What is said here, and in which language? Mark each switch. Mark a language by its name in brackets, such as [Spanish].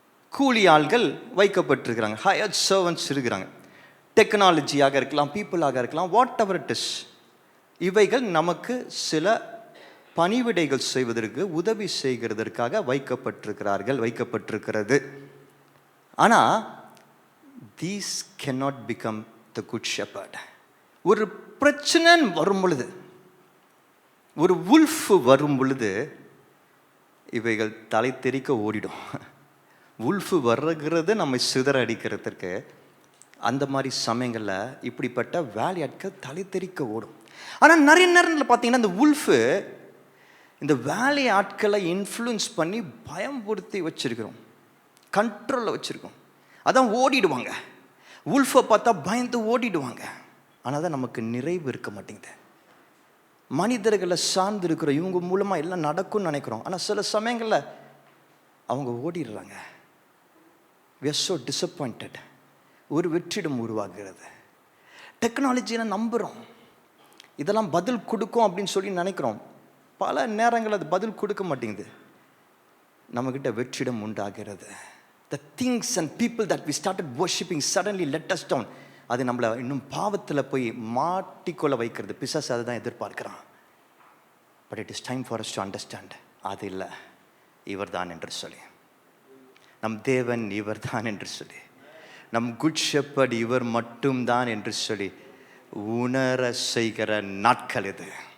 [Tamil] கூலி ஆள்கள் வைக்கப்பட்டிருக்கிறாங்க, hired servants இருக்கிறாங்க. டெக்னாலஜியாக இருக்கலாம், பீப்புளாக இருக்கலாம், [English] Whatever it is. [Tamil] இவைகள் நமக்கு சில பணிவிடைகள் செய்வதற்கு, உதவி செய்கிறதற்காக வைக்கப்பட்டிருக்கிறது. ஆனால் [English] these cannot become the good shepherd. [Tamil] ஒரு பிரச்சனை வரும் பொழுது, ஒரு உல்ஃப் வரும் பொழுது இவைகள் தலை தெறிக்க ஓடிடும். உல்ஃபு வர்றது நம்மை சிதற அடிக்கிறதுக்கு. அந்த மாதிரி சமயங்களில் இப்படிப்பட்ட வேலையாட்கள் தலை தெறிக்க ஓடும். ஆனால் நிறைய நேரத்தில் பார்த்தீங்கன்னா இந்த உல்ஃபு இந்த வேலை ஆட்களை இன்ஃப்ளூயன்ஸ் பண்ணி பயம்படுத்தி வச்சிருக்கிறோம், கண்ட்ரோலில் வச்சுருக்கோம். அதான் ஓடிடுவாங்க. உல்ஃபை பார்த்தா பயந்து ஓடிடுவாங்க. ஆனால் தான் நமக்கு நிறைவு இருக்க மாட்டேங்குது. மனிதர்களை சார்ந்து இருக்கிற இவங்க மூலமாக எல்லாம் நடக்கும்னு நினைக்கிறோம். ஆனால் சில சமயங்களில் அவங்க ஓடிடுறாங்க. [English] we are so disappointed. [Tamil] ஒரு வெற்றிடம் உருவாகிறது. டெக்னாலஜியை நம்புகிறோம், இதெல்லாம் பதில் கொடுக்கும் அப்படின்னு சொல்லி நினைக்கிறோம். பல நேரங்கள் அது பதில் கொடுக்க மாட்டேங்குது. நம்மக்கிட்ட வெற்றிடம் உண்டாகிறது. [English] The things and people that we started worshipping suddenly let us down. [Tamil] அது நம்மளை இன்னும் பாவத்தில் போய் மாட்டிக்கொள்ள வைக்கிறது. பிசாசு அதை தான் எதிர்பார்க்கிறான். [English] but it is time for us to understand, [Tamil] அது இல்லை, இவர் தான் என்று சொல்லி, நம் தேவன் இவர் தான் என்று சொல்லி, நம் குட் ஷெப்பர்ட் இவர் மட்டும்தான் என்று சொல்லி உணர செய்கிற நாட்கள் இது.